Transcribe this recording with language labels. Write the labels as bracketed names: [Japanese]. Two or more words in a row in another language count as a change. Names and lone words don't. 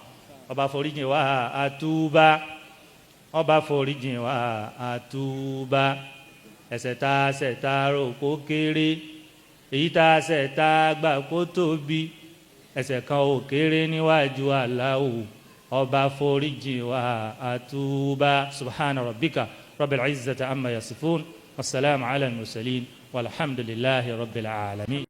[Yoruba] Ọba foríjì wa àtúbà, ọba foríjì wa àtúbà. Ẹ̀ṣẹ̀ tá ṣẹ̀ tá rò kó kéré, èyí tá ṣẹ̀ tá gbà kó tóbi, ẹ̀ṣẹ̀ kan ò kéré níwájú Allahu. Ọba foríjì wa àtúbà. [Arabic] سبحان ربك رب العزة عما يصفون، والسلام على المرسلين والحمد لله رب العالمين.